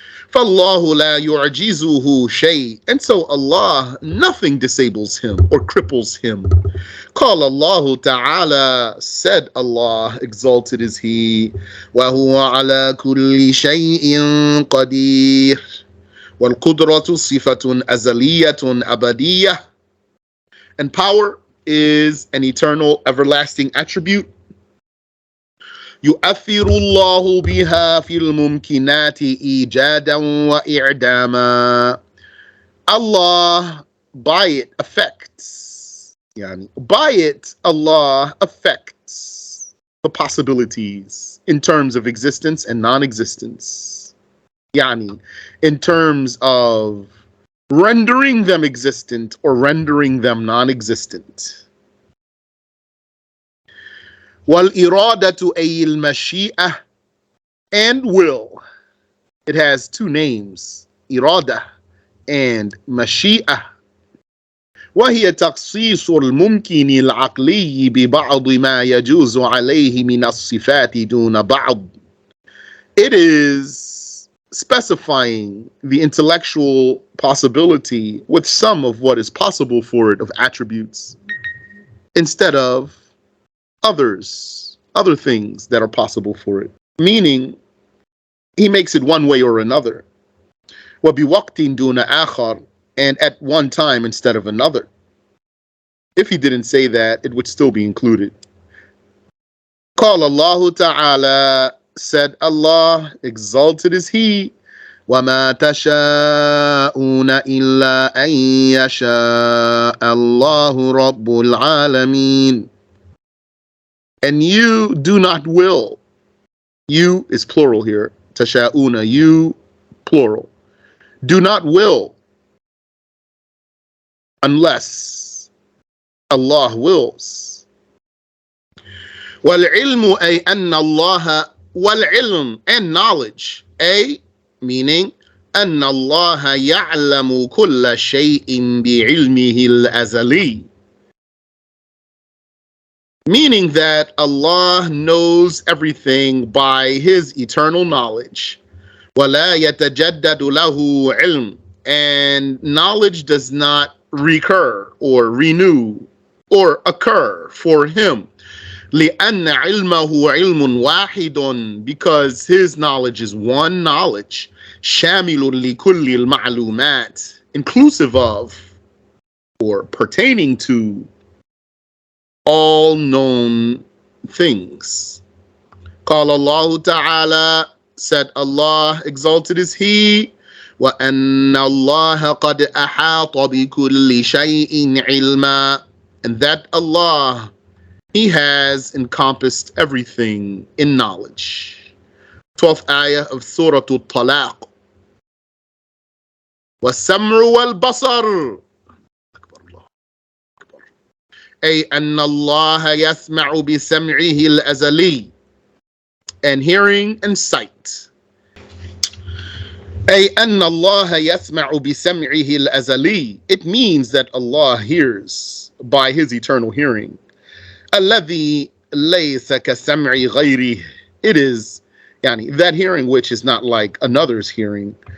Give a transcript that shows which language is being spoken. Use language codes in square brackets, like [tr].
[ar] فَاللَّهُ لَا يُعْجِزُهُ شَيْءٍ, [en] and so Allah, nothing disables him or cripples him. [ar] قال الله تعالى, [en] said Allah, exalted is He, [ar] وَهُوَ عَلَى كُلِّ شَيْءٍ قَدِيرٌ. وَالْقُدْرَةُ صِفَةٌ أَزَلِيَّةٌ أَبَدِيَّةٌ, [en] and power is an eternal, everlasting attribute. [ar] يؤثر الله بها في الممكنات إيجادا وإعداما. [en] Allah, by it, affects. By it, Allah affects the possibilities in terms of existence and non-existence. In terms of rendering them existent or rendering them non-existent. [ar] وَالْإِرَادَةُ أي الْمَشِيئَةُ, [en] and will. It has two names, إرادة and مشيئة. [ar] وهي تخصيص الممكن العقلي ببعض ما يجوز عليه من الصفات دون بعض. [en] It is specifying the intellectual possibility with some of what is possible for it of attributes, instead of other things that are possible for it. Meaning, He makes it one way or another. [ar] وَبِوَقْتٍ دُونَ آخَرٍ, [en] and at one time instead of another. If He didn't say that, it would still be included. [ar] قال الله تعالى, [en] said Allah, exalted is He, [ar] وَمَا تَشَاءُونَ إِلَّا أَن يَشَاءَ اللَّهُ رَبُّ الْعَالَمِينَ. [en] And you do not will. You is plural here. Tasha'una, you, plural. Do not will unless Allah wills. [ar] وَالْعِلْمُ أي أن الله, وَالْعِلْمُ, [en] and knowledge, meaning [ar] أن الله يعلم كل شيء بعلمه الأزلي. [en] Meaning that Allah knows everything by His eternal knowledge. [ar] وَلَا يَتَجَدَّدُ لَهُ عِلْمٌ, [en] and knowledge does not recur or renew or occur for him. [ar] لأن علمه علم واحد, [en] because his knowledge is one knowledge. [ar] شامل لكل المعلومات, [en] inclusive of or pertaining to all known things. [ar] قال الله تعالى, [en] said Allah, exalted is He, [ar] وأن الله قد أحاط بكل شيء علما, [en] and that Allah, He has encompassed everything in knowledge. 12th ayah of Surah Al-Talaq. [ar] والسمع والبصر, أي أن الله يسمع بسمعه الأزلي, [en] and hearing and sight. [ar] أي أن الله يسمع بسمعه الأزلي, [en] it means that Allah hears by His eternal hearing. [ar] الذي ليس كسمع غيره, [en] it is that hearing which is not like another's hearing.